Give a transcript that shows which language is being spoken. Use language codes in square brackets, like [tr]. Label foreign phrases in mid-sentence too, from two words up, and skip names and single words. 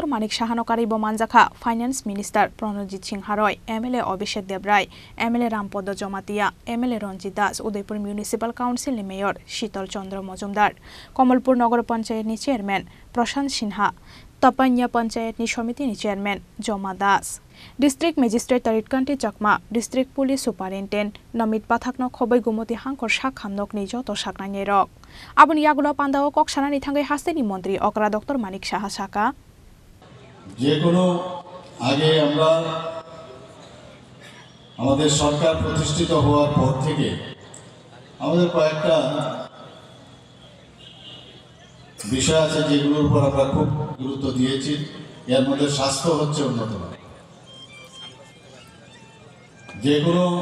[trp] Manik Sahano karibo manjaka Finance Minister Pranajit Singh Haroy, MLA Abhishek Debrai, MLA Rampodo Jomatia, MLA Ranjit Das, Udaipur Municipal Council ni Mayor Shital Chandra Majumdar, Kamalpur Nagar Panchayat ni Chairman Prashant Sinha, Tapanya Panchayat ni Samiti ni Chairman Joma Das, District Magistrate Taritkanti Chakma, District Police Superintendent Namit Pathakno Khobai Gumoti Hangkor Sakhamnok ni joto saknangai rok. Aboni yagulo Pandawo koksana ni thangai hasteni mantri okra Dr. Manik Saha Saka [bn] যে কোনো আগে আমরা আমাদের সরকার প্রতিষ্ঠিত হওয়ার পর থেকে আমাদের কয়েকটা বিষয় আছে যেগুলোর উপর আমরা খুব গুরুত্ব দিয়েছি এর মধ্যে স্বাস্থ্য হচ্ছে অন্যতম যে কোনো